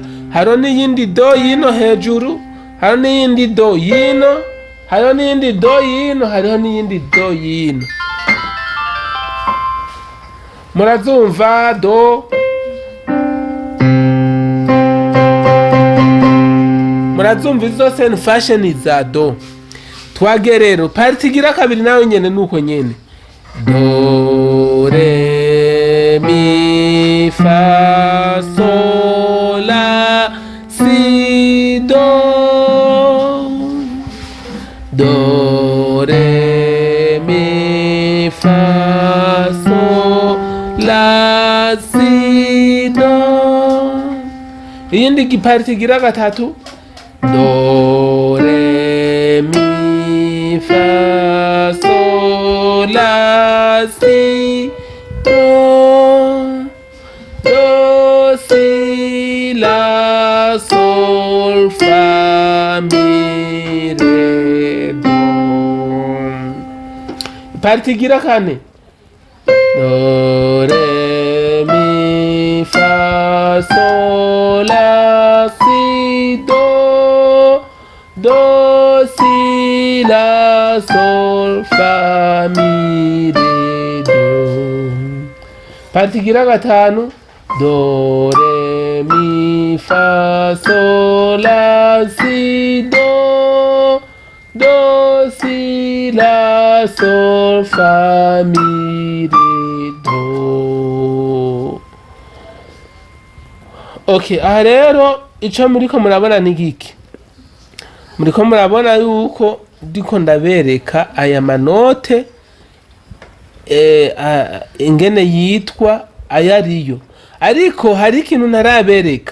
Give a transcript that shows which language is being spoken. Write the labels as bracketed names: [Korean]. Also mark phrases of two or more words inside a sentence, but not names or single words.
[Rundi] Haro n'iyindi do yino hejuru, haro n'iyindi do yino, haro n'iyindi do yino, hariho n'iyindi do yino. Murazumva do? Murazumva izo sen fashion za do. Twage rero parti igira kabiri nayo nyene nuko nyene. Do, re, mi, fa, sol, la, si, do. Do, re, mi, fa, sol, la, si, do. Iyindi giparti igira gatatu. Do, re, mi, fa, sol, la, si, do. Do, si, la, sol, fa, mi, re, do. Parti igira kane. Do, re, mi, fa, sol, la, si, do. Do, si, la, sol, fa, mi, re, do. Parti igira gatanu. Do, re, mi, fa, sol, la, si, do. Do, si, la, sol, fa, mi, re, do. Okay, aha rero ico muriko murabona ni giki? Muriko murabona yuko ndiko ndabereka aya manote ingene yitwa ayariyo, ariko hari ikintu ntarabereka.